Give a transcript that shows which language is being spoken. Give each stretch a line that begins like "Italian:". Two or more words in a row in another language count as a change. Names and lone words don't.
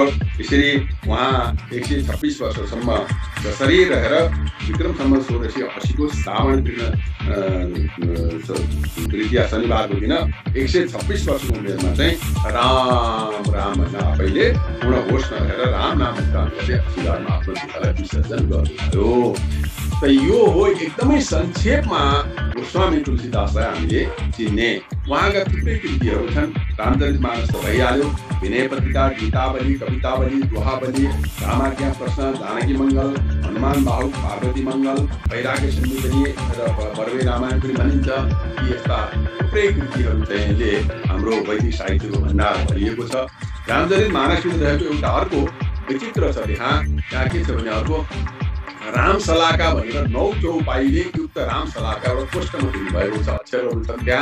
Nepali: यसरी उहाँ 126 वर्षसम्म जसरी रहेर विक्रम सम्वत 1680 को श्रावण तृतीया शनिबारको दिन 126 वर्षको उमेरमा चाहिँ राम राम भन्न आफैले पूर्ण होस नरहेर राम नाम गर्ने असिधारमा आफ्नो पितालाई विसर्जन गर्नुभयो। त यो हो एकदमै संक्षेपमा गोस्वामी तुलसीदासलाई हामीले चिन्ने। उहाँका थुप्रै कृतिहरू छन्। रामचरितमानस त भइहाल्यो, विनय पत्रिका, गीतावली, कवितावली, दोहावली, रामाज्ञा प्रश्न, जानकी मङ्गल, हनुमान बाहु, पार्वती मङ्गल, वैराग्य सन्धिवनी र बर्वे रामायण पनि भनिन्छ। यी यस्ता थुप्रै कृतिहरू चाहिँले हाम्रो वैदिक साहित्यको भण्डार भरिएको छ। रामचरितमानसमा रहेको एउटा अर्को विचित्र छ, त्यहाँ के छ भने अर्को रामशलाका भनेर 9 चौपाईले युक्त रामशलाका एउटा कोष्ठमा दिनुभएको छ, अक्षरहरू छन् त्यहाँ।